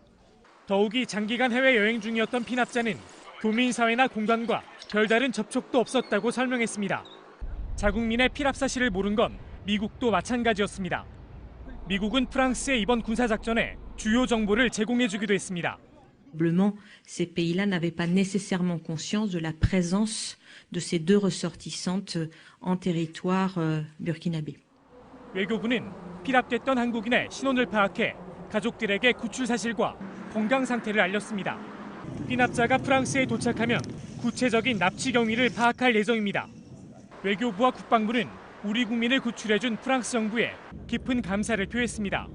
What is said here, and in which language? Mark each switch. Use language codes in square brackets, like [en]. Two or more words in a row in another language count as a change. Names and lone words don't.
[ko] 더욱이 장기간 해외여행 중이었던 피납자는 교민사회나 공단과 별다른 접촉도 없었다고 설명했습니다. 자국민의 피랍 사실을 모른 건 미국도 마찬가지였습니다. 미국은 프랑스의 이번 군사작전에 주요 정보를 제공해주기도 했습니다. [fr] Probablement, ces pays-là n'avaient pas nécessairement conscience de la présence de ces 2 ressortissantes en territoire burkinabé. [ko] 외교부는 피랍됐던 한국인의 신원을 파악해 가족들에게 구출 사실과 건강 상태를 알렸습니다. 피납자가 프랑스에 도착하면 구체적인 납치 경위를 파악할 예정입니다. 외교부와 국방부는 우리 국민을 구출해준 프랑스 정부에 깊은 감사를 표했습니다.